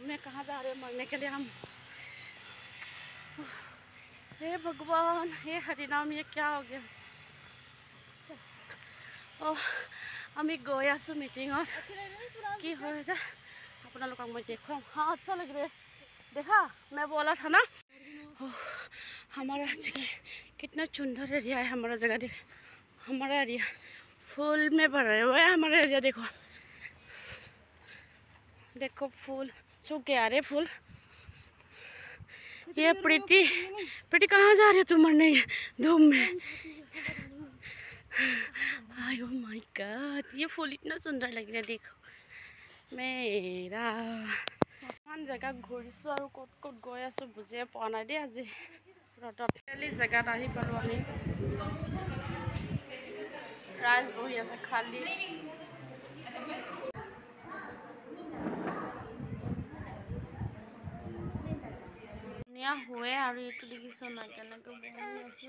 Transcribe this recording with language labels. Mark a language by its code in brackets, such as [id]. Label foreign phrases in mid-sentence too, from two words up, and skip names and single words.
[hi] कहाँ जा रहे हैं मरने के लिए हम। हे भगवान, हे हरिनाम, ये क्या हो गया। [as] আমি গৈ আছোঁ মিটিঙত কি হয় এটা আপোনালোকক মই দেখুৱাম। [hi] हाँ अच्छा लग रहा है, देखा मैं बोला था ना। हमारा कितना सुंदर एरिया है हमारा जगह। देख हमारा एरिया फूल में भरा हुआ है हमारा एरिया। देखो देखो फूल सूख गया रे फूल। ये प्रीति प्रीति कहाँ जा रही है तुम मरने धूम में। [en] Oh my God, [hi] ये फूल इतना सुंदर लग रहा है। देखो मेरा मान जगह [as] घूरिছোঁ আৰু ক'ত ক'ত গৈ আছোঁ বুজিয়ে পোৱা নাই দেই। আজি ৰ'দত জেগাত আহি পালোঁ আমি। ৰাইজ বহি আছে খালী। ধুনীয়া শুৱে আৰু এইটো দেখিছ না কেনেকৈ বহি আছে।